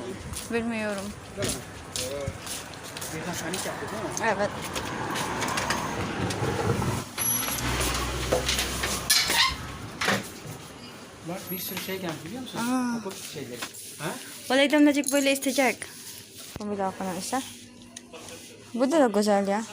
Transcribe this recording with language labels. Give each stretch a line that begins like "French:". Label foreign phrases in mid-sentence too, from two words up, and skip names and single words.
Turkish: Bilmiyorum. Birden panik yaptı değil mi? Evet. Bak bir sürü şey gelmiş biliyor musun? Okul şeyleri. Ha? Vallahi damlacık böyle isteyecek.
Filipino: Bumili ako ng isa.
Turkish: Bu da güzel ya.